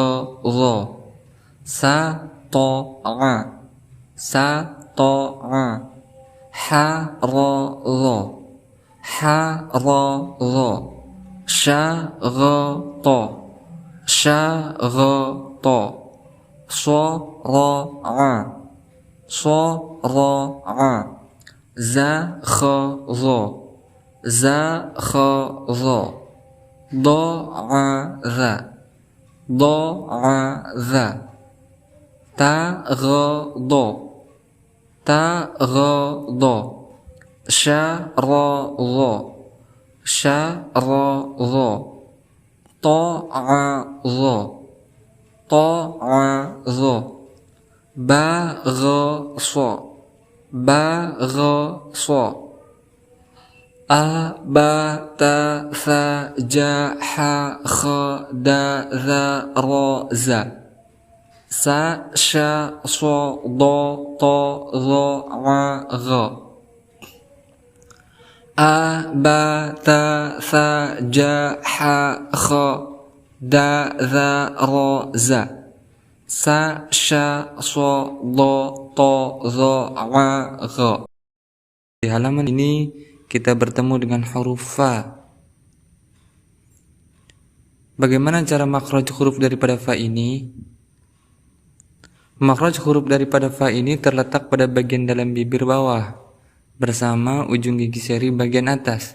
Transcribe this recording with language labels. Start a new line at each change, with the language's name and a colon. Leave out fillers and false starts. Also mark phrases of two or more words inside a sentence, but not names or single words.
Indonesian: gha, sa ta a, sa ta a, ha ra gha, ha ra gha, sha gha ta, sha gha ta, so ra a, so ra a, za kha gha, za kha gha, do a za, do a za, ta gha do, ta gha do, sha ra gha, sha ra gha, ta a gha, ta a gha, ba gha sa, ba gha sa, a ba ta sa ja ha kha da za ra za, sa sha so do to zo a gha, a ba ta sa ja ha kha da za ra za, sa sha so do to zo a gha. Di halaman ini kita bertemu dengan huruf fa. Bagaimana cara makhraj huruf daripada fa ini? Makhraj huruf daripada fa ini terletak pada bagian dalam bibir bawah bersama ujung gigi seri bagian atas.